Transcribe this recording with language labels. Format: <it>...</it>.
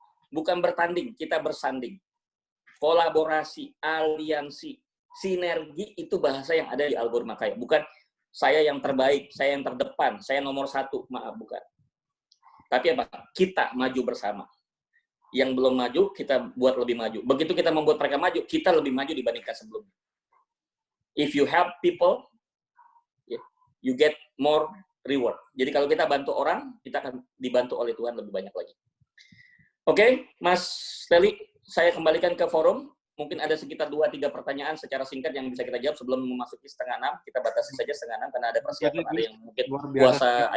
<id>Bukan bertanding, kita bersanding. Kolaborasi, aliansi, sinergi itu bahasa yang ada di algoritma kaya. Bukan saya yang terbaik, saya yang terdepan, saya nomor 1. Maaf, bukan. Tapi apa? Kita maju bersama. Yang belum maju, kita buat lebih maju. Begitu kita membuat mereka maju, kita lebih maju dibandingkan sebelumnya.</id> <en>If you help people, you get more reward.</en> <id>Jadi kalau kita bantu orang, kita akan dibantu oleh Tuhan lebih banyak lagi. Oke, Mas Teli, saya kembalikan ke forum. Mungkin ada sekitar 2-3 pertanyaan secara singkat yang bisa kita jawab sebelum memasuki 5:30. Kita batasi saja 5:30 karena ada persiapan, ada yang mungkin Luar biasa puasa sekali.</id>